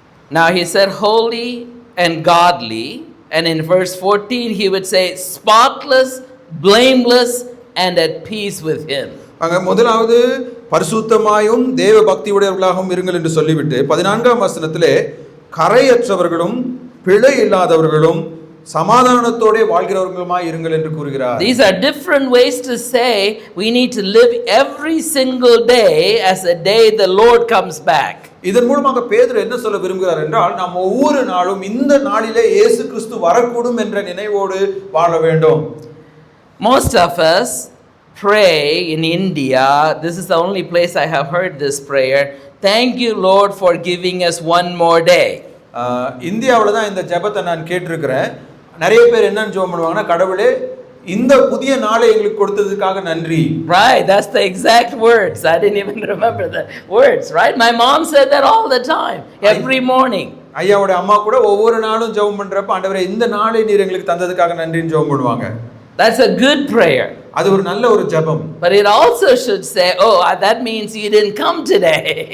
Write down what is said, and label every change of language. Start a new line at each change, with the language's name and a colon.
English: Now he said holy and godly. And in verse 14 he would say spotless, blameless and at peace with him.
Tamil: அங்க முதலாவது பரிசுத்தமாயும் தேவ பக்தியுடையவர்களாகவும் இருங்கள் என்று சொல்லிவிட்டு 14ஆம் வசனத்திலே கரையற்றவர்களும் பிழை இல்லாதவர்களும் சமாதானத்தோட வாழ்கிறவர்களுமாய் இருங்கள் என்று கூறுகிறார்.
English: These are different ways to say we need to live every single day as a day the Lord comes back.
Tamil: இதன் மூலமாக பேதுரு என்ன சொல்ல விரும்புகிறார் என்றால், நாம் ஒவ்வொரு நாளும் இந்த நாளிலே இயேசு கிறிஸ்து வரக்கூடும் என்ற நினைவோடு வாழ வேண்டும்.
English: Most of us pray in India. This is the only place I have heard this prayer. Thank you Lord for giving us one more day.
Tamil: இந்தியாவில் தான் இந்த ஜெபத்தை நான் கேட்டிருக்கிறேன். நிறைய பேர் என்னன்னு ஜெபம் பண்ணுவாங்கன்னா, கடவுளே இந்த புதிய நாளை எங்களுக்கு கொடுத்ததுக்காக நன்றி.
English: Right, that's the exact words. I didn't even remember the words, right? My mom said that all the time, every morning.
Tamil: ஐயாவோட அம்மா கூட ஒவ்வொரு நாளும் ஜெபம் பண்றப்ப, ஆண்டவரே இந்த நாளை நீர் எங்களுக்கு தந்ததுக்காக நன்றின்னு ஜெபம் பண்ணுவாங்க.
English: That's a good prayer.
Tamil: அது ஒரு நல்ல ஒரு ஜெபம்.
English: But it also should say, oh, that means you didn't come today.